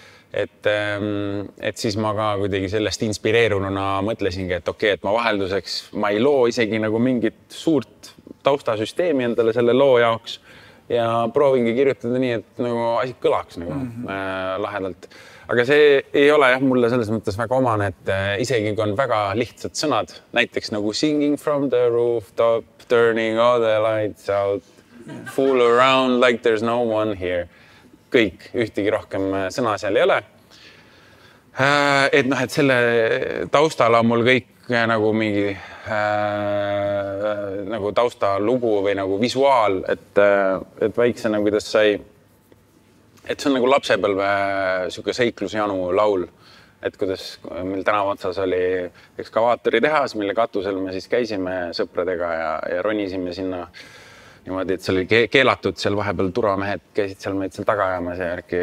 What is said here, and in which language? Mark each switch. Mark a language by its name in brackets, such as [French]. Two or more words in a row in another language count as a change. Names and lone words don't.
[Estonian] Et siis ma ka kuidagi sellest inspireerununa mõtlesingi, et okei, et ma vahelduseks, ma ei loo isegi nagu mingit suurt taustasüsteemi endale selle loo jaoks ja proovingi kirjutada nii, et nagu asi kõlaks nagu lahedalt. Aga see ei ole jah mulle selles mõttes väga omane, et isegi kui on väga lihtsad sõnad, näiteks nagu [English] singing from the rooftop, turning all the lights out, fool around like there's no one here. [Estonian] Kõik, ühtegi rohkem sõna seal ei ole. Et selle taustal on mul kõik nagu mingi nagu taustalugu või nagu visuaal, et väiksena, kuidas sai, et see on nagu lapsepõlve siuke seiklusjanu laul, et kuidas meil tänava otsas oli ekskavaatoritehas, mille katusel me siis käisime sõpradega ja ronisime sinna niimoodi, et seal oli keelatud, seal vahepeal turvamehed käisid seal meid seal taga ajamas ja järgi.